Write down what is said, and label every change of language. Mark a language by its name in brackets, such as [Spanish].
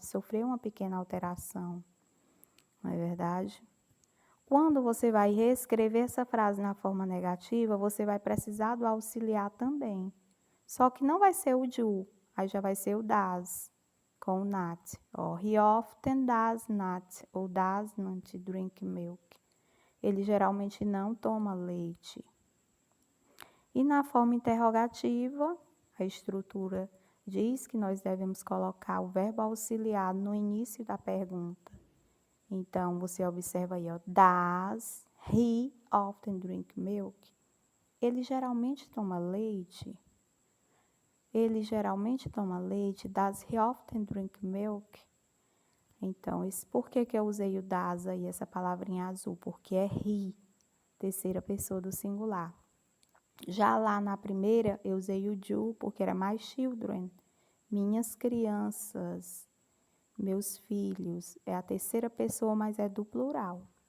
[Portuguese] Ele sofreu uma pequena alteração. Não é verdade? Quando você vai reescrever essa frase na forma negativa, você vai precisar do auxiliar também. Só que não vai ser o do, aí já vai ser o das, com o not. [English] He often does not, ou does not drink milk. [Portuguese] Ele geralmente não toma leite. E na forma interrogativa, a estrutura diz que nós devemos colocar o verbo auxiliar no início da pergunta. Então, você observa aí, [English] does he often drink milk? [Portuguese] Ele geralmente toma leite? Ele geralmente toma leite? [English] Does he often drink milk? [Portuguese] Então, por que eu usei o does aí, essa palavrinha azul? Porque é he, terceira pessoa do singular. Já lá na primeira, eu usei o do, porque era my children, minhas crianças. Meus filhos, é a terceira pessoa, mas é do plural.